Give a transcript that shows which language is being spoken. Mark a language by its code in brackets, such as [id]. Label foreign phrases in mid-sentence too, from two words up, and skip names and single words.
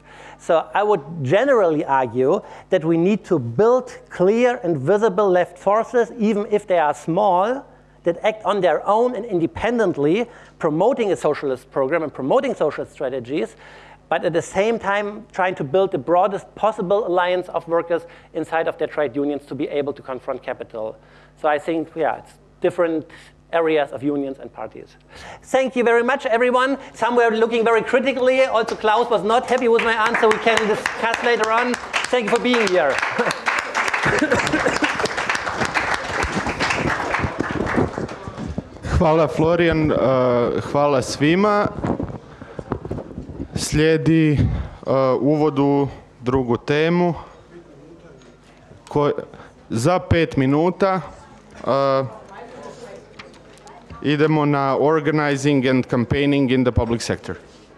[en] So I would generally argue that we need to build clear and visible left forces, even if they are small, that act on their own and independently, promoting a socialist program and promoting socialist strategies, but at the same time trying to build the broadest possible alliance of workers inside of their trade unions to be able to confront capital. So I think, yeah, it's different areas of unions and parties. Thank you very much, everyone. Some were looking very critically. Also, Klaus was not happy with my answer. We can discuss later on. Thank you for being here. [hr] Hvala Florian, hvala svima. Slijedi uvod u drugu temu. Za 5 minuta idemo na [en] organizing and campaigning in the public sector.